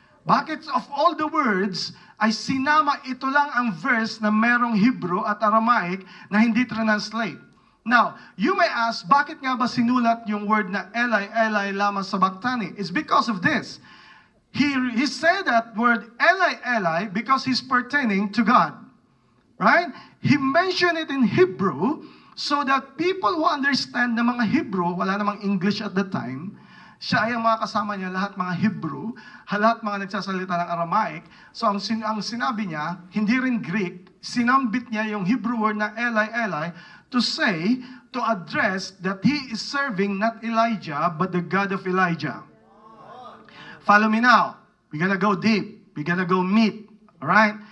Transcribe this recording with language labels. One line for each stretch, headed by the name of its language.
Filipino: Bakit of all the words, ay sinama ito lang ang verse na merong Hebrew at Aramaic na hindi translate?
English: Now, you may ask,
Filipino: bakit nga ba sinulat yung word na Eli, Eli, lama sabachthani?
English: It's because of this. He said that word Eli, Eli because he's pertaining to God. Right? He mentioned it in Hebrew so that people who understand
Filipino: na mga Hebrew, wala namang English
English: at the time,
Filipino: siya ay ang mga kasama niya, lahat mga Hebrew, lahat mga nagsasalita ng Aramaic.
English: So
Filipino: ang sinabi niya, hindi rin Greek, sinambit niya yung Hebrew word na
English: Eli, Eli, to say, to address that he is serving not Elijah, but the God of Elijah. Follow me now. We're gonna go deep. We're gonna go meet. All right?